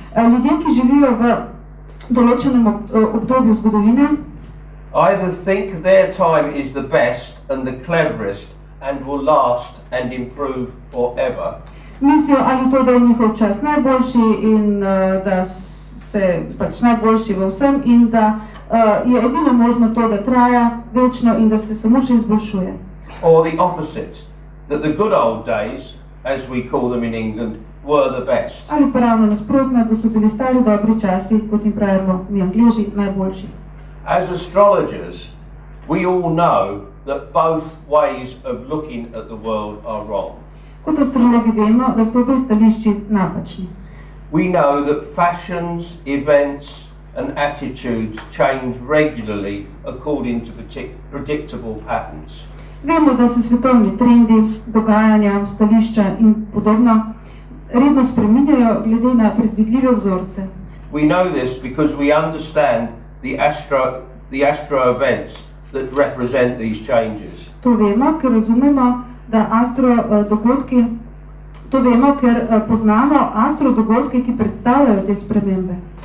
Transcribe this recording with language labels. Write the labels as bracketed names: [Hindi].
[Slovenian] Ljudje, ki živijo v določenem obdobju zgodovine, [English] either think their time is the best and the cleverest and will last and improve forever. [Slovenian] Mislijo ali to, da je njihov čas najboljši in da se pač najboljši v vsem in da je edino možno to, da traja večno in da se samo še izboljšuje. [English] Or the opposite, that the good old days, as we call them in England, were the best. [Slovenian] Ali pa ravno nasprotno, da so bili stari dobri časi, kot jim pravimo mi Angleži, najboljši. [English] As astrologers, we all know that both ways of looking at the world are wrong. [Slovenian] Kot astrologi vemo, da so obe stališči napačni. [English] We know that fashions, events and attitudes change regularly according to predictable patterns. [Slovenian] Vemo, da se svetovni trendi, dogajanja, stališča in podobno redno spreminjajo glede na predvidljive vzorce. [English] We know this because we understand the astro events that represent these changes. [Slovenian] To vemo, ker razumemo, da astrodogodki, to vemo, ker poznamo astrodogodke, ki predstavljajo te spremembe.